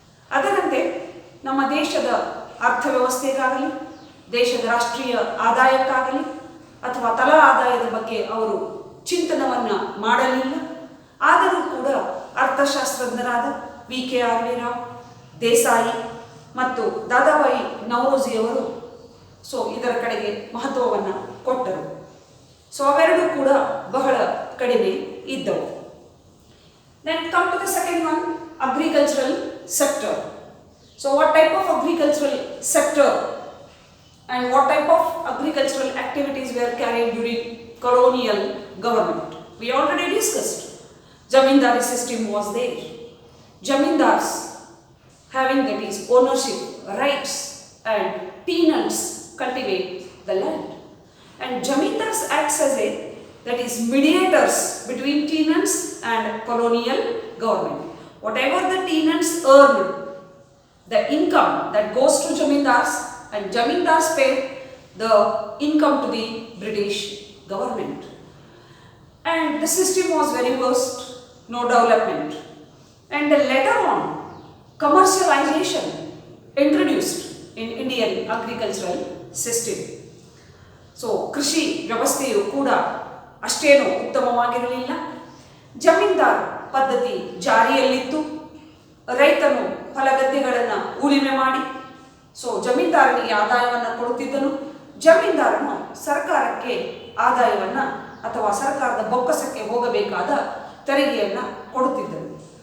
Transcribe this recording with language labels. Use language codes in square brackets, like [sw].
[kn] ಅದರಂತೆ ನಮ್ಮ ದೇಶದ ಅರ್ಥವ್ಯವಸ್ಥೆಗಾಗಲಿ, ದೇಶದ ರಾಷ್ಟ್ರೀಯ ಆದಾಯಕ್ಕಾಗಲಿ ಅಥವಾ ತಲಾ ಆದಾಯದ ಬಗ್ಗೆ ಅವರು ಚಿಂತನವನ್ನು ಮಾಡಲಿಲ್ಲ. ಆದರೂ ಕೂಡ ಅರ್ಥಶಾಸ್ತ್ರಜ್ಞರಾದ V.K. R.V. ರಾವ್, ದೇಸಾಯಿ ಮತ್ತು ದಾದಾಬಾಯಿ ನವರೋಜಿಯವರು ಇದರ ಕಡೆಗೆ ಮಹತ್ವವನ್ನು ಕೊಟ್ಟರು. ಅವೆರಡೂ ಕೂಡ ಬಹಳ ಕಡಿಮೆ ಇದ್ದವು. [en] Then come to the second one, agricultural sector. So what type of agricultural sector and what type of agricultural activities were carried during colonial government? We already discussed. Zamindari system was there. Zamindars having, that is, ownership rights, and tenants cultivate the land, and Zamindars acts as that is mediators between tenants and colonial government. Whatever the tenants earn, the income that goes to Zamindars, and Zamindars pay the income to the British government. and the system was very worst, no development. And later on, commercialization introduced in Indian agricultural system. [kn] So ಕೃಷಿ ವ್ಯವಸ್ಥೆಯು ಕೂಡ ಅಷ್ಟೇನೂ ಉತ್ತಮವಾಗಿರಲಿಲ್ಲ. ಜಮೀನ್ದಾರ್ ಪದ್ಧತಿ ಜಾರಿಯಲ್ಲಿತ್ತು. ರೈತನು ಹೊಲಗದ್ದೆಗಳನ್ನು ಉಳುಮೆ ಮಾಡಿ ಜಮೀನ್ದಾರನಿಗೆ ಆದಾಯವನ್ನು ಕೊಡುತ್ತಿದ್ದನು. ಜಮೀನ್ದಾರನು ಸರ್ಕಾರಕ್ಕೆ ಆದಾಯವನ್ನು ಅಥವಾ ಸರ್ಕಾರದ ಬೊಕ್ಕಸಕ್ಕೆ ಹೋಗಬೇಕಾದ ತೆರಿಗೆಯನ್ನು ಕೊಡುತ್ತಿದ್ದನು.